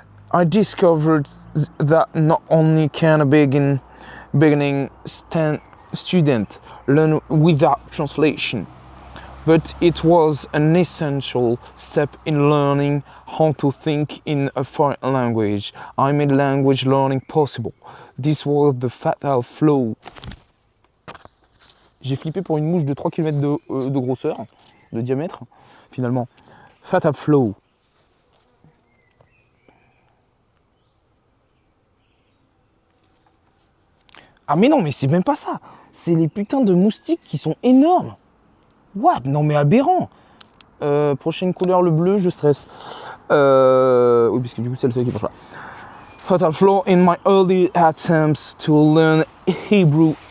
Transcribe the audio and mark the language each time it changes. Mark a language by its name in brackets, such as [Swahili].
[English] I discovered that not only can a beginning student learn without translation, but it was an essential step in learning how to think in a foreign language. I made language learning possible. This was the fatal flaw. [French] J'ai flippé pour une mouche de 3 km de grosseur, de diamètre, finalement. [English] Fatal flaw. [French] Ah mais non, mais c'est même pas ça. C'est les putains de moustiques qui sont énormes. What? Non mais aberrant. Prochaine couleur, le bleu, je stresse. Oui, parce que du coup, c'est le seul qui marche pas. [English] Fatal flaw in my early attempts to learn Hebrew.